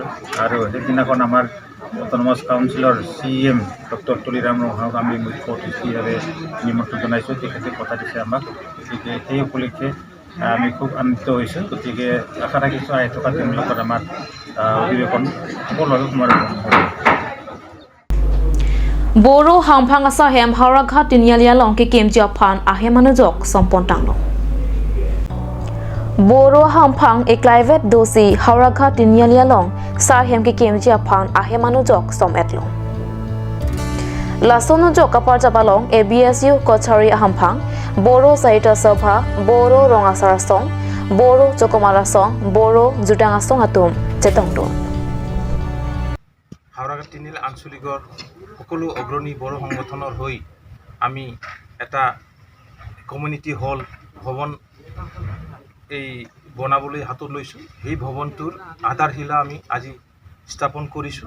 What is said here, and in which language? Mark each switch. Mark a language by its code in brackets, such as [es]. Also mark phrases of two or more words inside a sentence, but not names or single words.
[as] আৰু সেইদিনাখন আমাৰ অট'নমাছ কাউন্সিলৰ CM ডক্টৰ তুলিৰাম ৰঙক আমি মুখ্য অতিথিভাৱে নিমন্ত্ৰণ জনাইছোঁ। তেখেতে কথা দিছে আমাক। গতিকে সেই উপলক্ষে আমি খুব আনন্দিত হৈছোঁ। গতিকে আশা ৰাখিছোঁ আহি থকা দিনবিলাকত আমাৰ অধিৱেশন সফলভাৱে সমাপন হ'ব। [mjw] Boro hampang asa hem harakha tinyalia long ke kemji aphan ahe manujok sompon tangno. Boro hampang e private dosi harakha tinyalia long sa hem ke kemji aphan ahe manujok som etlo. Lasono jok apar jabalong ABSU kochari hampang Boro saita sabha Boro rongasar song Boro chokomara song Boro jutanga song atum chetongdo. [as] হাওড়া তিনিল আঞ্চলিকৰ সকলো অগ্ৰণী বড়ো সংগঠনৰ হৈ আমি এটা [en] community hall [as] ভৱন এই বনাবলৈ হাতত লৈছোঁ। সেই ভৱনটোৰ আধাৰশিলা আমি আজি স্থাপন কৰিছোঁ।